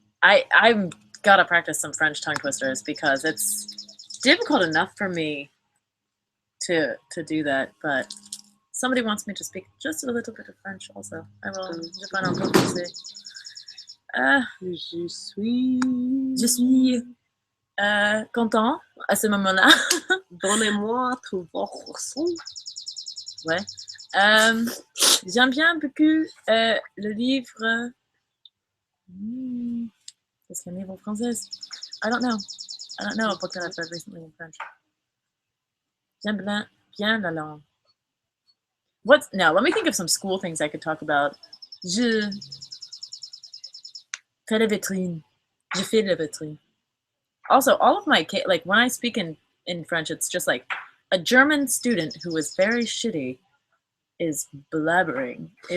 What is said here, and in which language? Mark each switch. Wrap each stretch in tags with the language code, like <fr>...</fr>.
<en>I've got to practice some French tongue twisters because it's difficult enough for me to do that, but somebody wants me to speak just a little bit of French also. I will.</en> <fr>Je parle un peu français. Je suis content à ce moment-là. Donnez-moi tout votre son. Ouais. J'aime bien beaucoup le livre. Qu'est-ce qu'un livre français?</fr> <en>I don't know. I don't know a book that I've read recently in French.</en> <fr>J'aime bien la langue.</fr> <en>Now, let me think of some school things I could talk about.</en> <fr>Je fais la vitrine. Je fais la vitrine.</fr> <en>Also, all of my like when I speak in French, it's just like a German student who is very shitty is blabbering.</en>